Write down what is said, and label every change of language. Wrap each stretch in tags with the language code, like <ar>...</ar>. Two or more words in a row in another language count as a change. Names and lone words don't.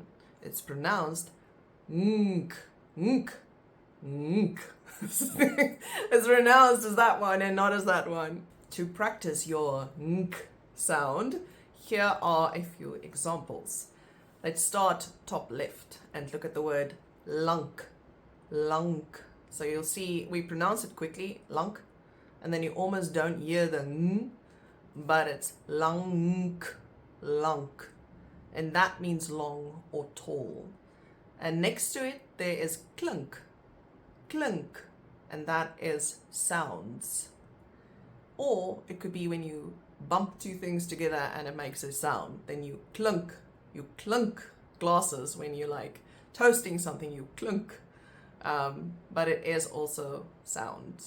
<en>It's pronounced nk, nk, nk. It's pronounced as that one and not as that one. To practice your nk sound, here are a few examples. Let's start top left and look at the word</en> <af>lank, lank.</af> <en>So you'll see we pronounce it quickly, lank, and then you almost don't hear the n, but it's</en> <af>lank, lank,</af> <en>and that means long or tall. And next to it there is</en> <af>klink, klink,</af> <en>and that is sounds. Or it could be when you bump two things together and it makes a sound. Then you clunk glasses when you like toasting something, you clunk. But it is also sounds.</en>